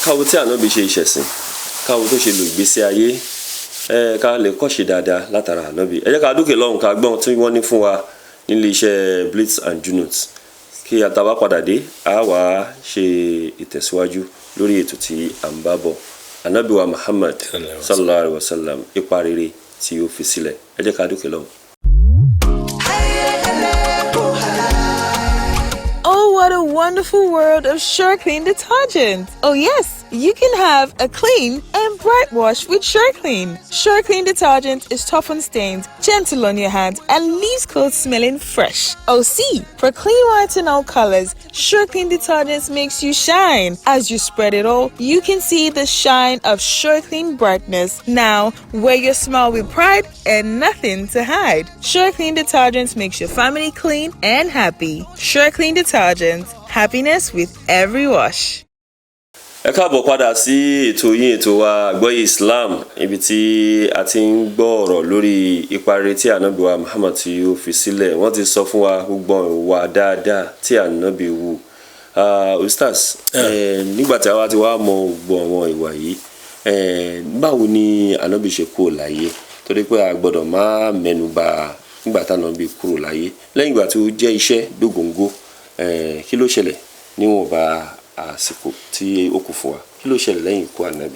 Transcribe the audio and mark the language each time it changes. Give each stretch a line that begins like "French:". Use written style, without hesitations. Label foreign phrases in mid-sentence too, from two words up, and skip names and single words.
Yoruba: káwo tí Ànábì ṣe ìṣẹ̀sìn káwo tó ṣe lò ìgbésí ayé ká lè kọ́ṣe dáadáa látara Ànábì ẹ jẹ́ ká dúkè lọ́hùn ká gbọ́n tí wọ́n ní fún wa nílé iṣẹ́ Blitz and Junut kí àtàwá padà dé a wá ṣe ìtẹ̀síwájú lórí ètò tí à ń bá bọ̀ Ànábì wa Muhammad
Arabic: صلى الله عليه وسلم
Yoruba: ipa rere tí ó fi sílẹ̀ ẹ jẹ́ ká dúkè lọ́hùn.
English: Oh, what a wonderful world of SureClean detergent. Oh yes, you can have a clean and bright wash with SureClean. SureClean detergent is tough on stains, gentle on your hands, and leaves clothes smelling fresh. Oh see, for clean whites and all colors, SureClean detergent makes you shine. As you spread it all, you can see the shine of SureClean brightness. Now, wear your smile with pride and nothing to hide. SureClean detergent makes your family clean and happy. SureClean detergent, happiness with every wash.
Yoruba: Ẹ káàbọ̀ padà sí ètò yín ètò wa àgbọ́yé Islam ibi tí a ti ń gbọ́ ọ̀rọ̀ lórí ipa rere tí Ànábì wa Muhammad tí ó fi sílẹ̀ wọ́n ti sọ fún wa gbogbo ìwà dáadáa tí Ànábì wù ustaz nígbà tí àwa ti wá mọ gbogbo àwọn ìwà yìí báwo ni Ànábì ṣe kúrò láyé torí pé a gbọ́dọ̀ má mẹ́nubà nígbà tí Ànábì kúrò láyé lẹ́yìn ìgbà tí ó jẹ́ iṣẹ́ dógóńgó kí ló ṣẹlẹ̀ níwọ̀nba àsìkò tí ó kù fún wa kí ló ṣẹlẹ̀ lẹ́yìn ikú Ànábì.